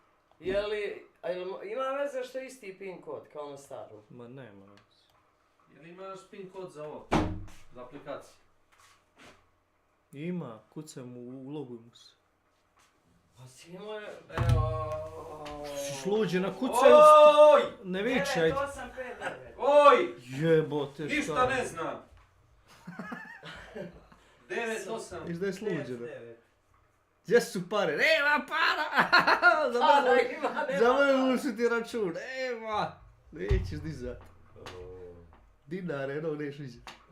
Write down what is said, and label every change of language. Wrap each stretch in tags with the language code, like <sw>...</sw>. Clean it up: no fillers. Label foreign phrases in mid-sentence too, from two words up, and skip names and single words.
<bs>Ima veze što isti pin kod kao na starom? Ma nema. Jel imaš pin kod za ovo? Za aplikaciju? Ima, kucaj mu, uloguj se. Pa si imao je... Evo... Šluđe, nakucaj... Oj! Ne vičaj. 985. Oj! Jebote, šta? Ništa ne znam. 9-8. Viš da je sluđe, da? Gdje su pare? Nema para! Zamrnuli su ti račun, nema! Nećeš dizat. Dinare, no, neš vidjet.</bs>